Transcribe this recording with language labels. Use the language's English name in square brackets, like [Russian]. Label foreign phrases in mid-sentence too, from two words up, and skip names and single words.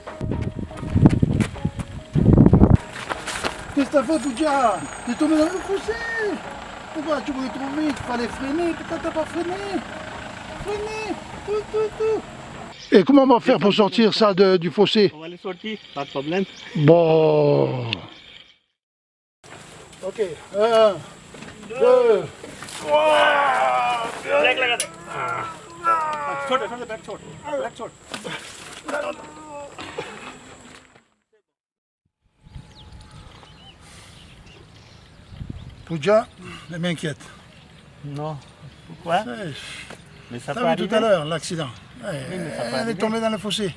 [French] Qu'est-ce que t'as fait, Puja? T'es tombé dans le fossé. Pourquoi tu voulais trop vite? Il fallait freiner. Pourquoi t'as pas freiné? Freiner. Tout. Et comment on va faire pour sortir ça du fossé? On va les sortir, pas de problème. Bon. Ok. 1, 2. [Hindi] ब्रेक लगा दे छोड़ बैक छोड़ [French] Puja, elle m'inquiète. Non, pourquoi? Mais ça peut T'as vu tout à arriver. l'heure l'accident. mais ça peut Elle est arriver. tombée dans le fossé.